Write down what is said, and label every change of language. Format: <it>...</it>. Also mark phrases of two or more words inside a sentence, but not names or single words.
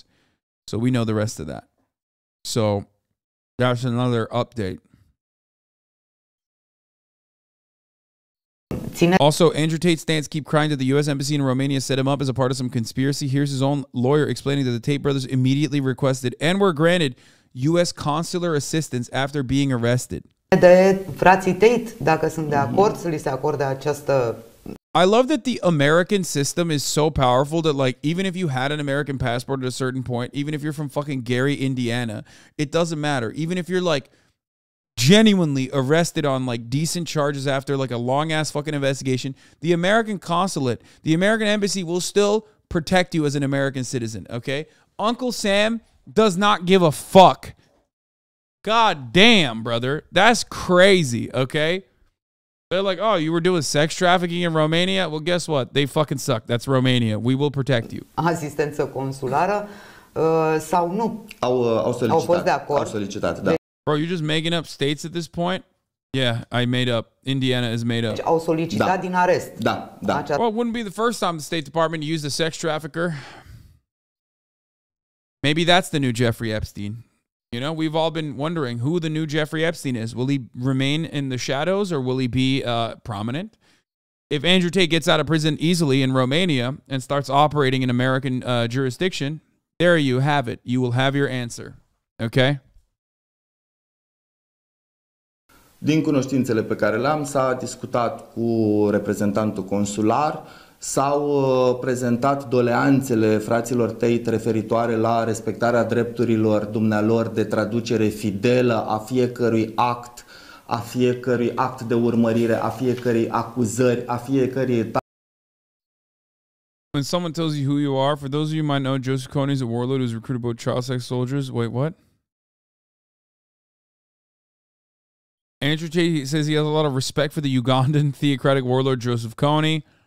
<en>So we know the rest of that. So that's another update. Also, Andrew Tate's stance keep crying that the U.S. Embassy in Romania set him up as a part of some conspiracy. Here's his own lawyer explaining that the Tate brothers immediately requested and were granted U.S. consular assistance after being arrested.</en> <ro>De frații Tate, dacă sunt de acord să li se acorde această.</ro> <en>I love that the American system is so powerful that, like, even if you had an American passport at a certain point, even if you're from fucking Gary, Indiana, it doesn't matter. Even if you're, like, genuinely arrested on, like, decent charges after, like, a long-ass fucking investigation, the American consulate, the American embassy will still protect you as an American citizen, okay? Uncle Sam does not give a fuck. God damn, brother. That's crazy, okay? They're like, oh, you were doing sex trafficking in Romania? Well, guess what? They fucking suck. That's Romania. We will protect you.</en> <ro>Asistență consulară sau nu? Au fost de acord. Au solicitat, da.</ro> <en>Bro, you're just making up states at this point? Yeah, I made up. Indiana is made up.</en> <ro>Au solicitat din arest. Da, da.</ro> <en>Well, it wouldn't be the first time the State Department used a sex trafficker. Maybe that's the new Jeffrey Epstein. You know, we've all been wondering who the new Jeffrey Epstein is. Will he remain in the shadows or will he be prominent? If Andrew Tate gets out of prison easily in Romania and starts operating in American jurisdiction, there you have it. You will have your answer. Okay?</en> <ro>Din cunoștințele pe care le-am, s-a discutat cu reprezentantul consular, s-au prezentat doleanțele fraților Tate referitoare la respectarea drepturilor dumnealor de traducere fidelă a fiecărui act de urmărire, a fiecărei acuzări, a fiecărei etapă.</ro> <en>When someone tells you who you are, for those of you who might know, Joseph Kony is a warlord who's recruited both child sex soldiers. Wait, what? Andrew Tate says he has a lot of respect for the Ugandan theocratic warlord Joseph Kony.</en>